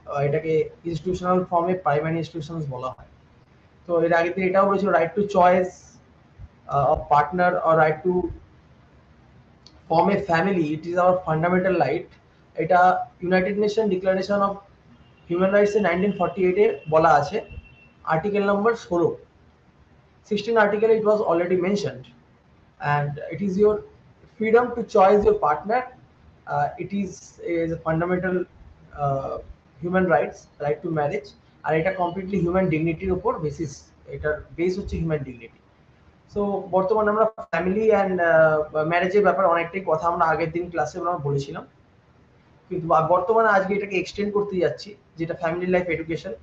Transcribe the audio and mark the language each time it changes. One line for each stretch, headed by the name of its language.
English: এটাকে ইনস্টিটিউশনাল ফর্মে primary institutions বলা হয়।
Bangla: তো এর আগে দিন এটাও বলেছিল
English: Right to choice of partner or right to form a family, it is our fundamental right.
Bangla: এটা United nation declaration of human rights এর 1948 এ বলা আছে, article number 16।
English: 16 article it was already mentioned, and it is your freedom to choose your partner. It is a fundamental human rights, right to marriage,
Bangla: আর এটা completely human ডিগনিটির উপর basis, এটার base হচ্ছে human dignity. So বর্তমানে আমরা family and ম্যারেজের ব্যাপারে অনেকটাই কথা আমরা আগের দিন ক্লাসে আমরা বলেছিলাম, কিন্তু বর্তমানে আজকে এটাকে এক্সটেন্ড করতে যাচ্ছি, যেটা ফ্যামিলি লাইফ এডুকেশন।